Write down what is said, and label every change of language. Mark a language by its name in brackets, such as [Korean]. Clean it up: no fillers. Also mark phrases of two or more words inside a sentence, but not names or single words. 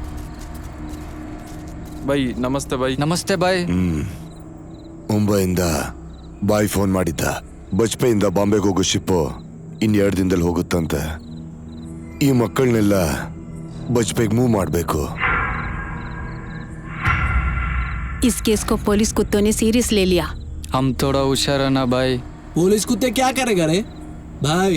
[Kannada] ಬೈ ನಮಸ್ತೆ ಬೈ. ನಮಸ್ತೆ ಬಾಯ್. ಮುಂಬೈಯಿಂದ ಬಾಯ್ ಫೋನ್ ಮಾಡಿದ್ದ. ಬಜ್ಪೆಯಿಂದ ಬಾಂಬೆಗೆ ಹೋಗೋ ಶಿಪ್ಪು ಇನ್ನು 2 ದಿನದಲ್ಲಿ ಹೋಗುತ್ತಂತೆ. ಈ ಮಕ್ಕಳನ್ನೆಲ್ಲ ಬಜ್ಪೆಗೆ ಮೂವ್ ಮಾಡಬೇಕು. [Hindi] इस केस को पुलिस कुत्तों ने सीरियस ले लिया. हम थोड़ा होशियार है ना भाई. पुलिस कुत्ते क्या करेगा रे भाई?